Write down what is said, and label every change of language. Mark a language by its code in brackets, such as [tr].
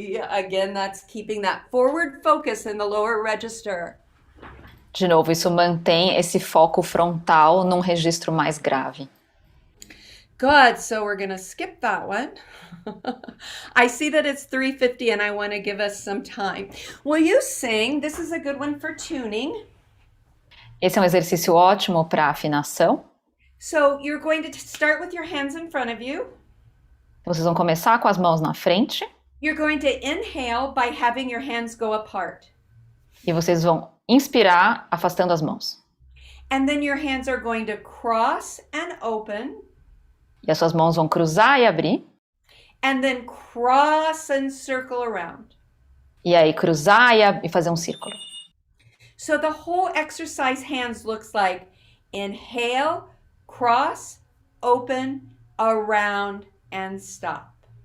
[en] Again, that's keeping that forward focus in the lower register. [pt] De novo, isso mantém esse foco frontal num registro mais grave. [en] Good, so we're going to skip that one. I see that it's 3:50 and I want to give us some time. Will you sing? This is a good one for tuning. [pt] Esse é um exercício ótimo para afinação. [en] So you're going to start with your hands in front of you. [pt] Vocês vão começar com as mãos na frente. [en] You're going to inhale by having your hands go apart. [pt] E vocês vão inspirar afastando as mãos. [en] And then your hands are going to cross and open. [pt] E as suas mãos vão cruzar e abrir. [en] And then cross and circle around. [pt] E aí cruzar e fazer um círculo. [en] So the whole exercise hands looks like inhale, cross, open, around, and stop.